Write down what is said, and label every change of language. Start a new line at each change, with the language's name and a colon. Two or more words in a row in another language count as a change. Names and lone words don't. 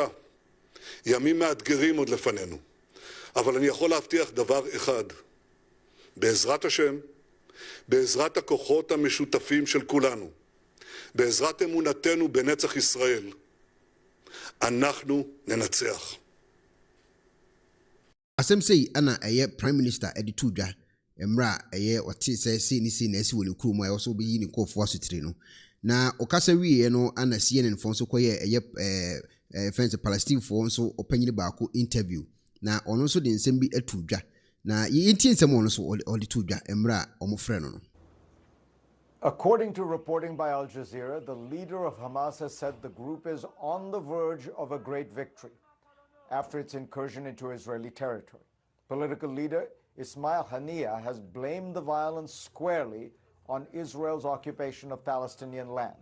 Hebrew: ימים מאתגרים עוד לפנינו. אבל אני יכול להבטיח דבר אחד. בעזרת השם, בעזרת הכוחות המשותפים של כולנו, בעזרת אמונתנו בנצח ישראל, אנחנו ננצח.
Akan: asɛm sei ana ɛyɛ
English: prime minister
Akan: ɛde to dwa mmra ɛyɛ ɔte sɛ sei ne sei na asi wɔ ne kurom a ɛwɔ so bɛyi ne nkɔɔfoɔ asotire no na ɔkasa wieɛ no ana CNN foɔ nso kɔyɛ ɛyɛ friends Palestine foɔ nso ɔpanyini baako interview na ɔno nso de nsɛm bi atu dwa na yɛntie nsɛm ɔno nso ɔde to dwa mmra a ɔmofrɛ no no.
English: According to reporting by Al Jazeera, the leader of Hamas has said the group is on the verge of a great victory after its incursion into Israeli territory. Political leader Ismail Haniyeh has blamed the violence squarely on Israel's occupation of Palestinian land.